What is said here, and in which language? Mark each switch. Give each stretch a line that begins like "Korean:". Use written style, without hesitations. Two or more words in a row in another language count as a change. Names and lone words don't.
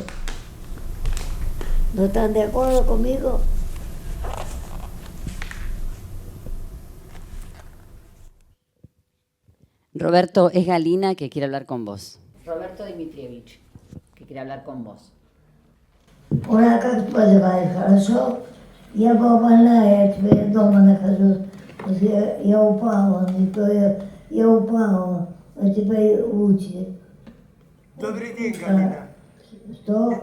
Spanish: ¿No están de acuerdo conmigo? Roberto, es Galina que quiere hablar con vos. Roberto Dmitrievich, que quiere hablar con vos.
Russian: Ура, как поживаешь? Хорошо? Я больна, я тебе дома нахожусь. Я упала, не то я упала, а теперь лучше. Добрый день, Галина. Что?